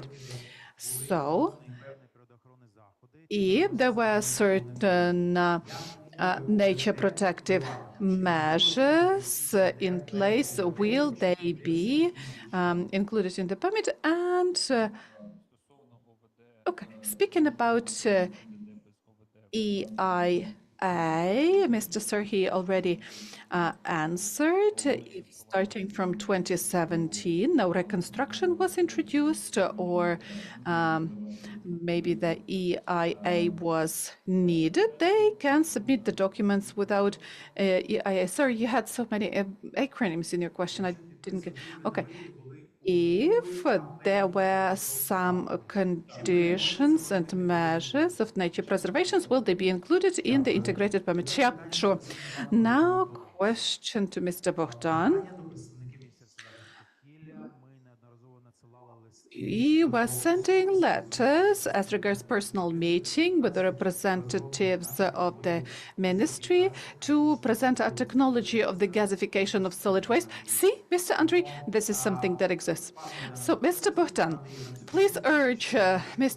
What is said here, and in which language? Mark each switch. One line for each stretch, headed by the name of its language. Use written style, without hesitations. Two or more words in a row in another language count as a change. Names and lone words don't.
English: So, if there were certain nature protective measures in place, will they be included in the permit? And
Ukrainian: Стосовно ОВД,
English: okay, speaking about
Ukrainian: вигляде без ОВД.
English: EIA, Mr. Serhi already answered. Starting from 2017, no reconstruction was introduced, or maybe the EIA was needed. They can submit the documents without EIA. Sorry, you had so many acronyms in your question. I didn't get. Okay. If there were some conditions and measures of nature preservations, will they be included in the integrated permit? Yeah, sure. Now, question to Mr. Bogdan.
Ukrainian: До представників Міністерства захисту довкілля. Ми неодноразово надсилали листи.
English: We were sending letters as regards personal meeting with the representatives of the ministry to present a technology of the gasification of solid waste. See, Mr. Andriy, this is something that exists. So, Mr. Bogdan, please urge Mr.